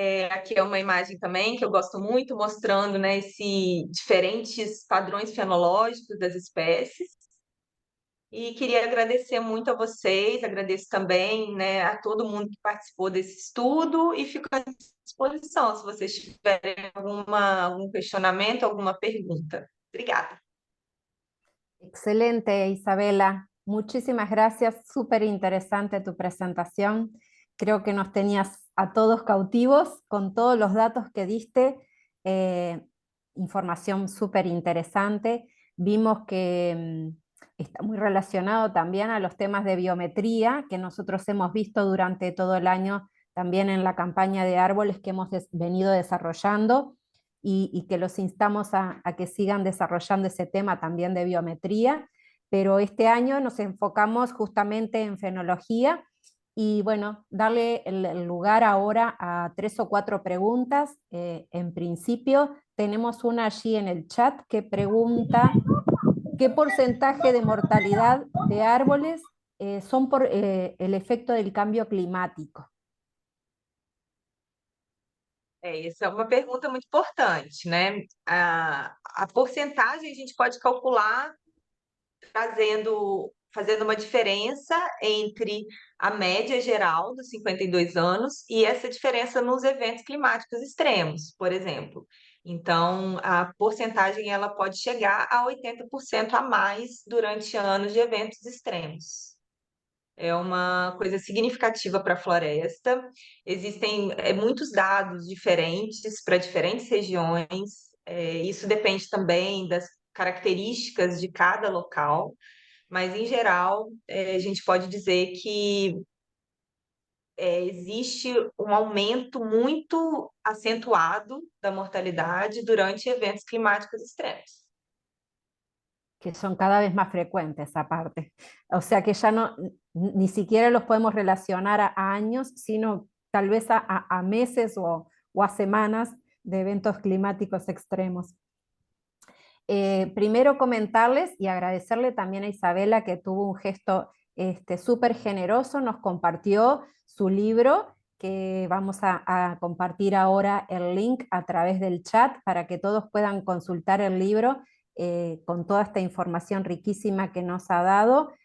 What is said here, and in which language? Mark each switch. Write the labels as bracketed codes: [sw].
[pt] Aqui é uma imagem também que eu gosto muito, mostrando, né, esses diferentes padrões fenológicos das espécies. E queria agradecer muito a vocês, agradeço também, né, a todo mundo que participou desse estudo e fico à disposição se vocês tiverem algum questionamento, alguma pergunta. Obrigada. Excelente, Isabela. [es] Muchísimas gracias, súper interesante tu presentación. Creo que nos tenías a todos cautivos con todos los datos que diste, información súper interesante. Vimos que está muy relacionado también a los temas de biometría que nosotros hemos visto durante todo el año también en la campaña de árboles que hemos venido desarrollando y que los instamos a que sigan desarrollando ese tema también de biometría, pero este año nos enfocamos justamente en fenología y bueno, darle el lugar ahora a 3 o 4 preguntas. En principio tenemos una allí en el chat que pregunta ¿qué porcentaje de mortalidad de árboles son por el efecto del cambio climático? [pt] Essa é uma pergunta muito importante, né? A porcentagem a gente pode calcular fazendo uma diferença entre a média geral dos 52 anos e essa diferença nos eventos climáticos extremos, por exemplo. Então, a porcentagem ela pode chegar a 80% a mais durante anos de eventos extremos. É uma coisa significativa para a floresta. Existem muitos dados diferentes para diferentes regiões. Isso depende também das características de cada local, mas em geral, a gente pode dizer que existe um aumento muito acentuado da mortalidade durante eventos climáticos extremos. [es] Que son cada vez más frecuentes aparte. O sea que ya no, ni siquiera los podemos relacionar a años, sino tal vez a meses o a semanas de eventos climáticos extremos. Primero comentarles y agradecerle también a Isabela que tuvo un gesto súper generoso, nos compartió su libro, que vamos a compartir ahora el link a través del chat para que todos puedan consultar el libro con toda esta información riquísima que nos ha dado.